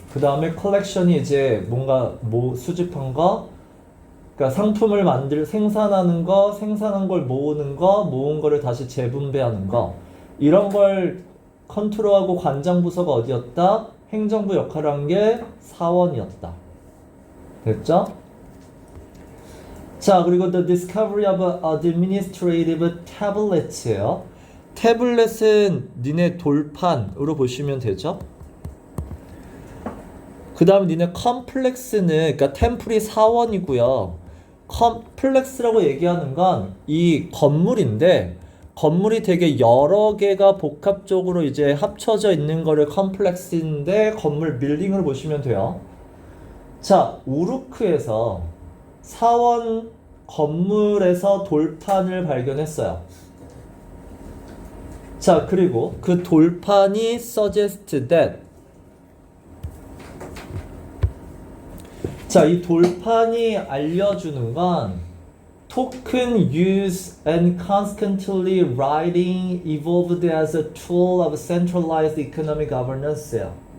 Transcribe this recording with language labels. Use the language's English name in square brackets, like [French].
[Korean] 그 다음에 collection이 이제 뭔가 수집한 거. 그러니까 상품을 생산하는 거, 생산한 걸 모으는 거, 모은 거를 다시 재분배하는 거. 이런 걸 컨트롤하고 관장 부서가 어디였다? 행정부 역할을 한 게 사원이었다. 됐죠? 자, 그리고 [English] the discovery of administrative tablets예요. [Korean] 태블릿은 니네 돌판으로 보시면 되죠? 그 다음에 니네 컴플렉스는, 그러니까 템플이 사원이고요. 컴플렉스라고 얘기하는 건 이 건물인데, 건물이 되게 여러 개가 복합적으로 이제 합쳐져 있는 거를 컴플렉스인데, 건물 빌딩을 보시면 돼요. 자, 우르크에서 사원 건물에서 돌판을 발견했어요. 자, 그리고 그 돌판이 [English] suggest that. [Korean] 자, 이 돌판이 알려주는 건 [English] token use and constantly writing evolved as a tool of centralized economic governance예요.